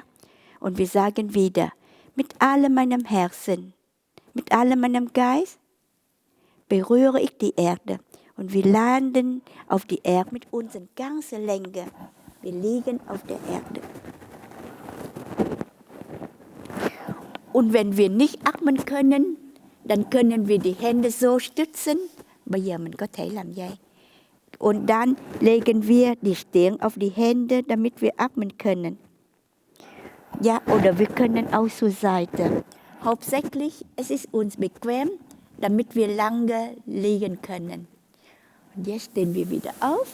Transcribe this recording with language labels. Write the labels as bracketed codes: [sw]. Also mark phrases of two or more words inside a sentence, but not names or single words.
[de] Und wir sagen wieder, mit allem meinem Herzen, mit allem meinem Geist berühre ich die Erde. Und wir landen auf die Erde mit unserer ganzen Länge. Wir liegen auf der Erde. Und wenn wir nicht atmen können, dann können wir die Hände so stützen. [vi] Bây giờ mình có thể làm vậy. [de] Und dann legen wir die Stirn auf die Hände, damit wir atmen können. Ja, oder wir können auch zur Seite. Hauptsächlich, es ist uns bequem, damit wir lange liegen können. Und jetzt stehen wir wieder auf.